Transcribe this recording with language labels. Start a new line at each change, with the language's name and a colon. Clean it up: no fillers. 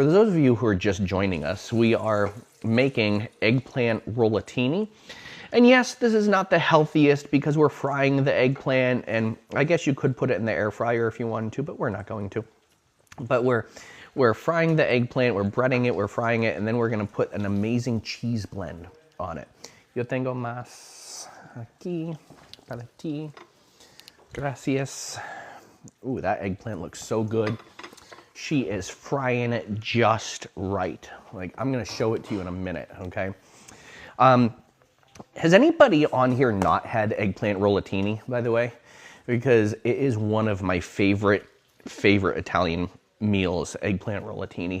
English: For those of you who are just joining us, we are making eggplant rotini. And yes, this is not the healthiest because we're frying the eggplant, and I guess you could put it in the air fryer if you wanted to, but we're not going to. But we're frying the eggplant, we're breading it, we're frying it, and then we're going to put an amazing cheese blend on it.
Spanish: Yo tengo más aquí para ti. Gracias.
English: Ooh, that eggplant looks so good. She is frying it just right. Like, I'm going to show it to you in a minute, okay? Has anybody on here not had eggplant rotini, by the way? Because it is one of my favorite Italian meals, eggplant rotini.